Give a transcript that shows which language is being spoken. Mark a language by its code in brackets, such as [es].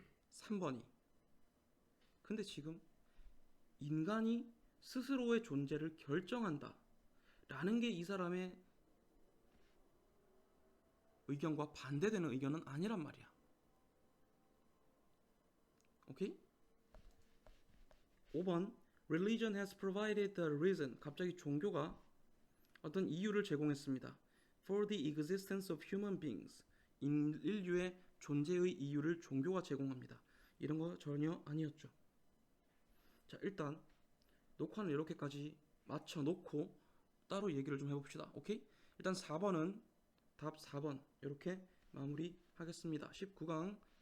[ko] 3번이. 근데 지금 인간이 스스로의 존재를 결정한다 라는 게 이 사람의 의견과 반대되는 의견은 아니란 말이야. 오케이? [en] 5번 Religion has provided the reason. [ko] 갑자기 종교가 어떤 이유를 제공했습니다. [en] For the existence of human beings. [ko] 인류의 존재의 이유를 종교가 제공합니다. 이런 거 전혀 아니었죠. 자, 일단 녹화는 이렇게까지 맞춰놓고 따로 얘기를 좀 해봅시다. 오케이? 일단 4번은 답 4번 이렇게 마무리하겠습니다. 19강